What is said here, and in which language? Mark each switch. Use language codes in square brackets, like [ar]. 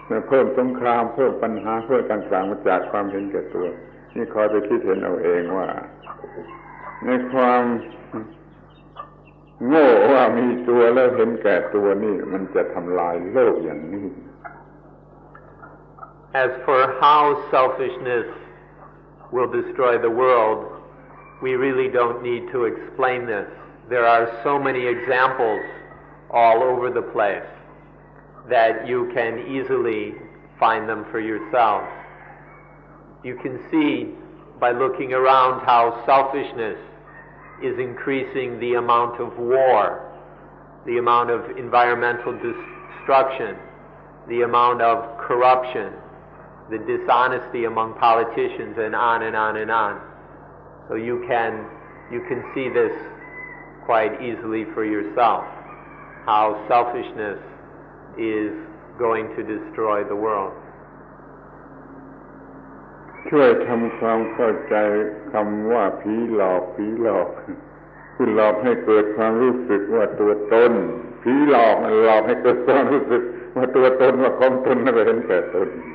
[th] พิ่มสงครามเพิ่มปัญหาเพิ่มต่างๆมาจากความเห็นแก่ตัวนี่คอยไปคิดเห็นเอาเองว่าในความโง่ว่ามีตัวแล้วเห็นแก่ตัวนี่มันจะทำลายโลกอย่างนี้ [en] As for how selfishness will destroy the world, we really don't need to explain this. There are so many examples all over the place that you can easily find them for yourselves. You can see by looking around how selfishness is increasing the amount of war, the amount of environmental destruction, the amount of corruption, the dishonesty among politicians, and on and on and on. So you can see this quite easily for yourself, how selfishness is going to destroy the world. [th] ช่วยทำความเข้าใจคำว่าผีหลอกคือหลอกให้เกิดความรู้สึกว่าตัวตนผีหลอกให้เกิดความรู้สึกว่าตัวตนว่าของตนแล้วก็เห็นแก่ตน